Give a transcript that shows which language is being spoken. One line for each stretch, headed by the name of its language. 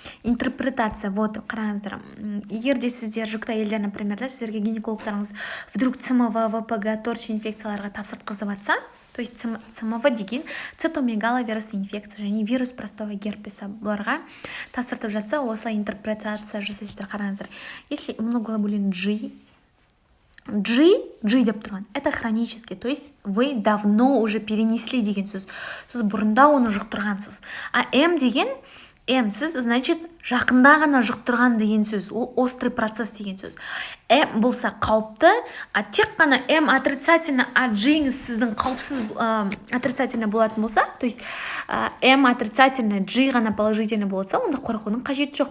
Kazakh: Интерпретация, вот, қараңыздар. Егер де сіздер жүкті әйелдер, например, да, сіздерге гинекологтарыңыз вдруг ЦМВ, ВПГ, торч инфекцияларға тапсыртқызып жатса, то есть ЦМВ деген цитомегаловирус инфекция және
Russian: вирус простого герпеса
Kazakh: бұларға тапсыртып жатса, осылай интерпретация жасайсыздар. Қараңыздар.
Russian: Если иммуноглобулин G
Kazakh: деп тұрған,
Russian: это хронический, то есть вы давно уже перенесли
Kazakh: деген сөз. Сіз бұрында оны жұқтырғансыз. А М деген, сіз, значит, жақында ғана жұқтырған деген сөз. Ол острый процесс деген сөз. М болса қауіпті, а тек қана М отрицательно, а G сіздің қауіпсіз отрицательно болатын болса, то есть М отрицательно, G ғана положительно болса, онда қорқудың қажеті жоқ.